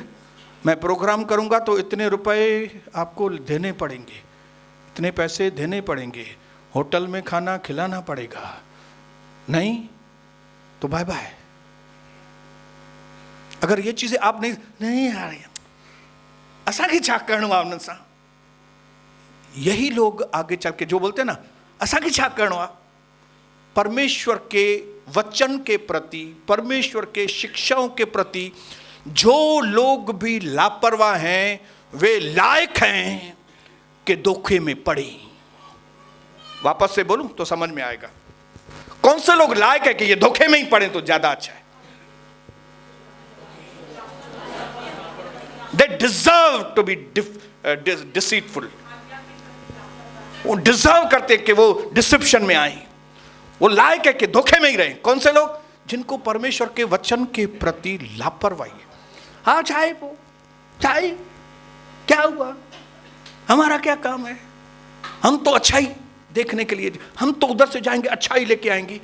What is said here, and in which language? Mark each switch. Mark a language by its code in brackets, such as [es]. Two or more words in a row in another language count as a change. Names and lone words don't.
[hi] मैं प्रोग्राम करूंगा तो इतने रुपए आपको देने पड़ेंगे, इतने पैसे देने पड़ेंगे, होटल में खाना खिलाना पड़ेगा, नहीं तो [en] bye bye. [hi] अगर ये चीजें आप नहीं आ रही, [sd] असांखे छा करणो आहे उन्हनि सां, [hi] यही लोग आगे चल के जो बोलते हैं ना, [sd] असांखे छा करणो आहे, [hi] परमेश्वर के वचन के प्रति, परमेश्वर के शिक्षाओं के प्रति जो लोग भी लापरवाह हैं वे लायक हैं कि धोखे में पड़े। वापस से बोलूं तो समझ में आएगा कौन से लोग लायक है कि ये धोखे में ही पड़े तो ज्यादा अच्छा है। [en] They deserve to be deceitful. [hi] वो डिजर्व करते कि वो डिसेप्शन में आए, वो लायक है कि धोखे में ही रहे। कौन से लोग? जिनको परमेश्वर के वचन के प्रति लापरवाही है। हाँ चाहे वो चाहे क्या हुआ, हमारा क्या काम है, हम तो अच्छाई देखने के लिए, हम तो उधर से जाएंगे अच्छाई लेके आएंगे।